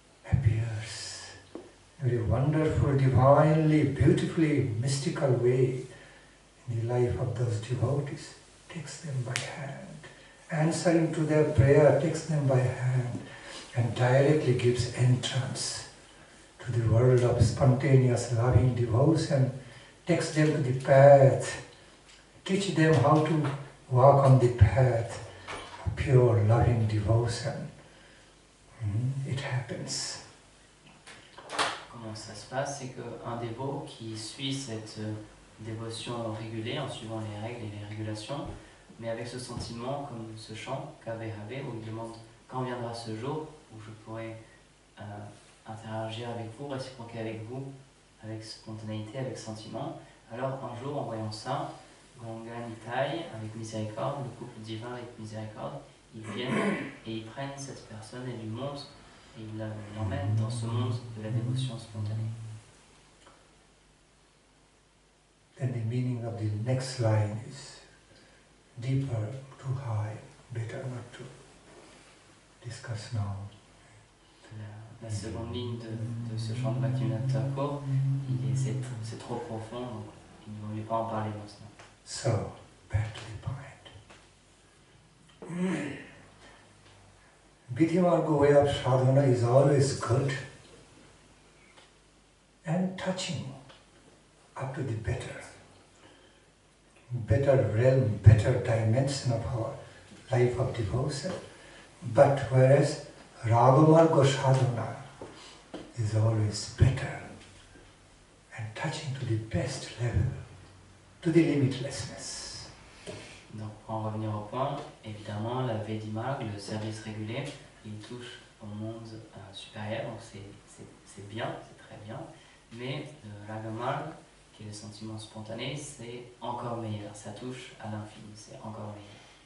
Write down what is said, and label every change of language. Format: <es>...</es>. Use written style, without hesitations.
<en>appears in a very wonderful, divinely, beautifully, mystical way in the life of those devotees, takes them by hand, answering to their prayer, takes them by hand and directly gives entrance to the world of spontaneous loving devotion, takes them to the path, teach them how to walk on the path of pure loving devotion. It happens.</en> <fr>Comment ça se passe, c'est qu'un dévot qui suit cette dévotion régulée en suivant les règles et les régulations, mais avec ce sentiment comme ce chant, Kabe Habe, où il demande quand viendra ce jour où je pourrai interagir avec vous, réciproquer avec vous, avec spontanéité, avec sentiment. Alors un jour, en voyant ça, Gauranga Nitai, avec miséricorde, le couple divin avec miséricorde, ils viennent et ils prennent cette personne et lui montrent il l'emmène dans ce monde de la dévotion spontanée.</fr> <en>Then the meaning of the next line is deeper, too high, better not to discuss now.</en> <fr>La seconde ligne de ce chant de Bhakti Nandan Thakur, c'est trop profond, donc il ne vaut mieux pas en parler maintenant.</fr> <en>So, back to the point. Viddhi-marga way of sadhana is always good and touching up to the better realm, better dimension of our life of devotion. But whereas raga-marga sadhana is always better and touching to the best level, to the limitlessness.</en> <fr>Donc pour en revenir au point, évidemment la viddhi-marga, le service régulier, il touche au monde supérieur, donc c'est bien, c'est très bien, mais le raga-marga, qui est le sentiment spontané, c'est encore meilleur, ça touche à l'infini, c'est encore meilleur.</fr>